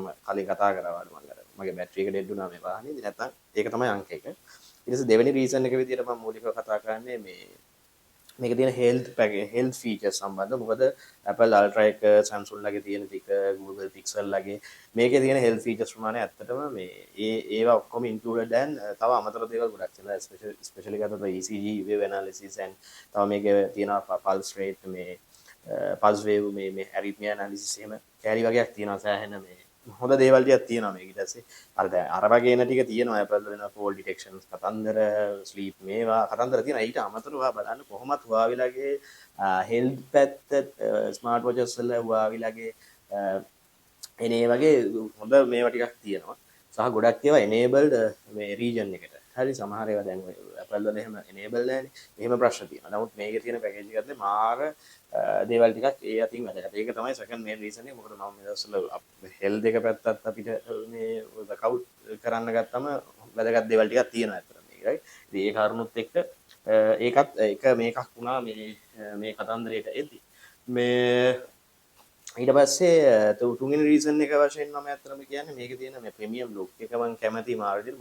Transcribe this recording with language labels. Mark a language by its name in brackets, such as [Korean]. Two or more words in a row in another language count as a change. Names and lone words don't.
[Sinhala] මම කලින් කතා කරා වගේ මගේ battery එක dead වුණා මේ වාහනේ. ඉතින් නැත්තම් ඒක තමයි අංක 1. ඊට පස්සේ දෙවෙනි reason එක විදියට මම මූලිකව කතා කරන්නේ මේක තියෙන [English] health features [Sinhala] සම්බන්ධ. මොකද Apple Ultra එක Samsung ලගේ තියෙන ටික Google Pixel ලගේ මේකේ තියෙන [English] health features [Sinhala] ප්‍රමාණය ඇත්තටම මේ ඒවා ඔක්කොම [English] included and [Sinhala] තව අමතර දේවල් ගොඩක් තියෙනවා. especially ගත්තොත් [English] ECG wave analysis and [Sinhala] තව මේකේ තියෙනවා [English] pulse rate [Sinhala] මේ [English] pulse wave [Sinhala] මේ [English] arrhythmia analysis [Sinhala] එහෙම කැලි වගේක් තියෙනවා සෑහෙන මේ හොඳ දේවල් ටිකක් තියෙනවා මේක. ඊට පස්සේ අර වගේ එන ටික තියෙනවා Apple වෙන [English] fall detections [Sinhala] කතන්දර sleep මේවා කතන්දර තියෙනවා. ඊට අමතරව බලන්න කොහොමත් Huawei ලගේ health පැත්ත [English] smart watches [Sinhala] වල Huawei ලගේ එනේ වගේ හොඳ මේවා ටිකක් තියෙනවා. සහ ගොඩක් ඒවා enabled මේ region එකට. හරි සමහර ඒවා දැන් Apple වල එහෙම enable නැහැනේ. මෙහෙම ප්‍රශ්න තියෙනවා. නමුත් මේකේ තියෙන පැකේජ් එකත් මාර දේවල් ටිකක් ඒ අතින් වැදගත්. ඒක තමයි [English] second main reason [Sinhala] එක. මොකද මම මේ දවස්වල health එක පැත්තත් අපිට මේ workout කරන්න ගත්තම වැදගත් දේවල් ටිකක් තියෙනවා අතන මේක. right? ඉතින් ඒ කාරණුත් එක්ක ඒකත් එක මේකක් වුණා මේ කතන්දරයට එද්දි. මේ ඊට පස්සේ තුන්වෙනි රීසන් එක වශයෙන් මම ඇත්තටම කියන්නේ මේකේ තියෙන මේ [English] premium look [Sinhala] එක මම කැමති මාර විදිහට.